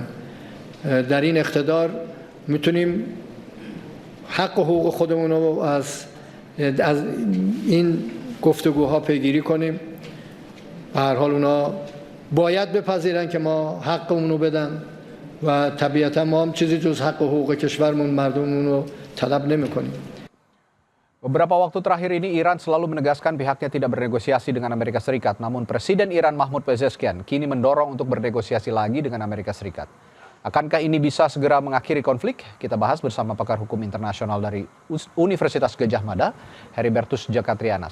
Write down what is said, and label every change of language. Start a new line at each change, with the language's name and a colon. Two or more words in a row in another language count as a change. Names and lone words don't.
Persian: در این اقتدار میتونیم حق و حقوق خودمون رو از این گفتگوها پیگیری کنیم. به هر حال اونا باید بپذیرن که ما حقمون رو بدن و طبیعتا ما هم چیزی جز حق و حقوق کشورمون مردممون رو طلب نمی‌کنیم.
Indonesian: Beberapa waktu terakhir ini Iran selalu menegaskan pihaknya tidak bernegosiasi dengan Amerika Serikat. Namun Presiden Iran Mahmoud Pezeshkian kini mendorong untuk bernegosiasi lagi dengan Amerika Serikat. Akankah ini bisa segera mengakhiri konflik? Kita bahas bersama pakar hukum internasional dari Universitas Gadjah Mada, Heribertus Jakatriana.